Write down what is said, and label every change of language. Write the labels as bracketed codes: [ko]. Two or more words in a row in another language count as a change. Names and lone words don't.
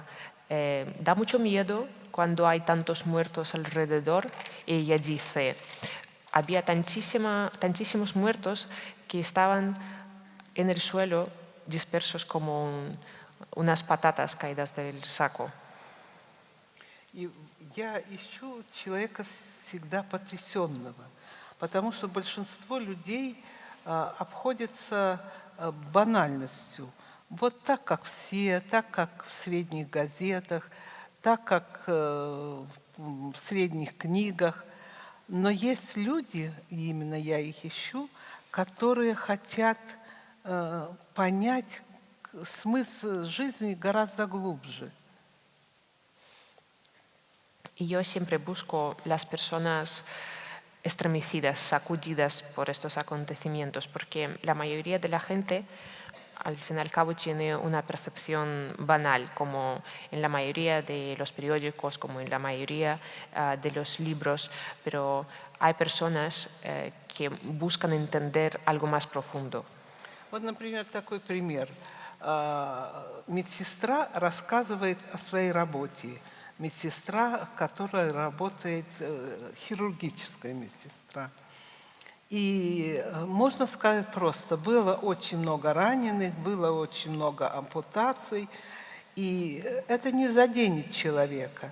[es] ¿Da mucho miedo cuando hay tantos muertos alrededor? Y ella dice, había tantísimos muertos que estaban en el suelo dispersos como unas patatas caídas del saco. [ru] И я ищу человека всегда потрясенного, потому что большинство людей обходятся банальностью. Вот так, как все, так, как в средних газетах, так, как в средних книгах. Но есть люди, и именно я их ищу, которые хотят понять смысл жизни гораздо глубже. [es] Y yo siempre busco las personas estremecidas, sacudidas por estos acontecimientos, porque la mayoría de la gente, al fin y al cabo, tiene una percepción banal, como en la mayoría de los periódicos, como en la mayoría de los libros, pero hay personas que buscan entender algo más profundo. [ru] Вот, например, такой пример. Медсестра рассказывает о своей работе. Медсестра, которая работает, хирургическая медсестра. И можно сказать просто, было очень много раненых, было очень много ампутаций, и это не заденет человека.